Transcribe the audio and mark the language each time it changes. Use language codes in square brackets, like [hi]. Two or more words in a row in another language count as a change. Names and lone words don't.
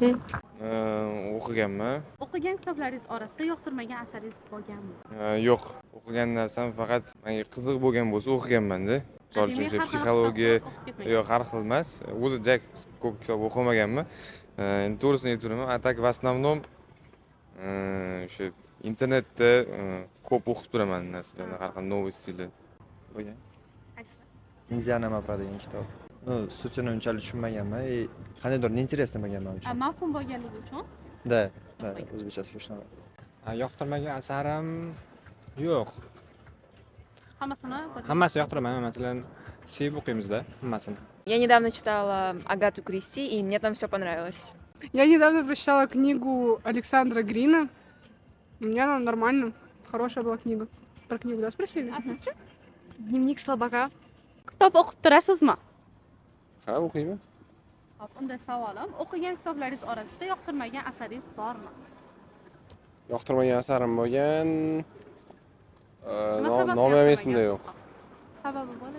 [uz] O'qiganman. O'qigan kitoblaringiz orasida yoqtirmagan asaringiz bo'lganmi? Yo'q. O'qigan narsam faqat menga qiziq bo'lgan bo'lsa o'qiganman-da. Misol uchun o'sha Demak, har xil psixologiya kitobni o'qib ketmagan. yo'q, har xil emas. O'zi juda ko'p kitob o'qimaganman. Endi to'g'risini aytaveraman, [ru] a так в основном [uz] o'sha internetda ko'p o'qib turaman narsalarni, har xil новостьlar. Bo'lgan. Qaysi? Indiana Mapra degan kitob. Sutini unchalik tushunmaganman. Qandaydir интересно bo'lgan men uchun. Mafhum bo'lganligi uchun. Da, o'zbekchasiga shunaqa. Yoqtirmagan asarim yo'q. Hammasini Hammasi yoqtiraman. Masalan, sevib o'qiymiz-da hammasini. [ru] Я недавно читала Агату Кристи, и мне там все понравилось. Я недавно прочитала книгу Александра Грина. У меня она нормально. Хорошая была книга. Про книгу, да, спросили? [uz] Sizchi? [ru] Дневник слабака. [uz] Kitob o'qib turasizmi? Ha, o'qiyman. Hop, unda savolim, o'qigan kitoblaringiz orasida yoqtirmagan asaringiz bormi? Yoqtirmagan asarim bo'lgan. Nima sababdan Nomi ham yoqtirmagan esimda yo'q. Sababi bo'ladi.